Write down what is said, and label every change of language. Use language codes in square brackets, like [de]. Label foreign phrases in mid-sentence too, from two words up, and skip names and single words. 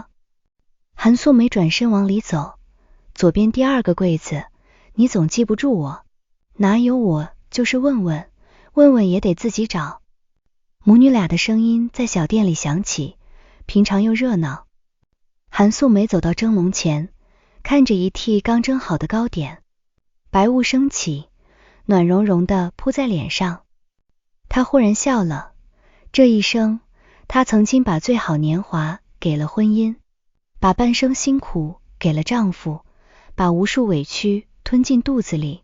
[zh] 韓素梅轉身往裡走，左邊第二個櫃子，你總記不住我。哪有我，就是問問，問問也得自己找。母女倆的聲音在小店裡響起，平常又熱鬧。韓素梅走到蒸籠前，看着一屉剛蒸好的糕點，白霧升起，暖融融的撲在臉上。她忽然笑了，這一生，她曾經把最好年華給了婚姻，把半生辛苦給了丈夫，把無數委屈吞進肚子裡。